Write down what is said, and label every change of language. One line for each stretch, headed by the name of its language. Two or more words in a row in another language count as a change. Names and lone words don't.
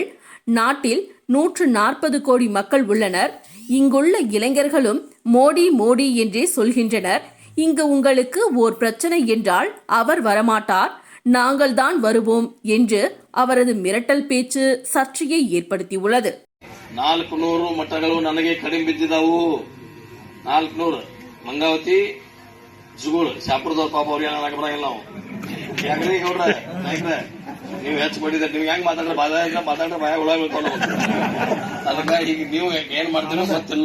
Tamil: நாட்டில் 140 கோடி மக்கள் உள்ளனர். இங்குள்ள இளைஞர்களும் மோடி மோடி என்றே சொல்கின்றனர். இங்கு உங்களுக்கு ஓர் பிரச்சனை என்றால் அவர் வரமாட்டார், நாங்கள் தான் வருவோம் என்று அவரது மிரட்டல் பேச்சு சர்ச்சையை ஏற்படுத்தியுள்ளது.
Kannada: 400 ಮಠಗಳು ನನಗೆ ಕಡಿಮೆ ಬಿದ್ದಿದ್ದವು. 400 ಮಂಗಾವತಿ ಜುಗುಳು ಶಾಪುರದವ್ರ ಪಾಪ ಅವ್ರಿಗೆ ಏನಾಗ ಬರಂಗಿಲ್ಲ ನಾವು ಯಾಕ್ರಿ ಗೌಡ್ರ. ನೀವು ಹೆಚ್ಚು ಮಾಡಿದ್ರೆ ನೀವು ಹೆಂಗ್ ಮಾತಾಡ್ರೆ ಭಯ ಹುಳ ಬೀಳ್ತಾವ. ಅದಕ್ಕ ಈಗ ನೀವು ಏನ್ ಮಾಡ್ತೀರೋ ಗೊತ್ತಿಲ್ಲ.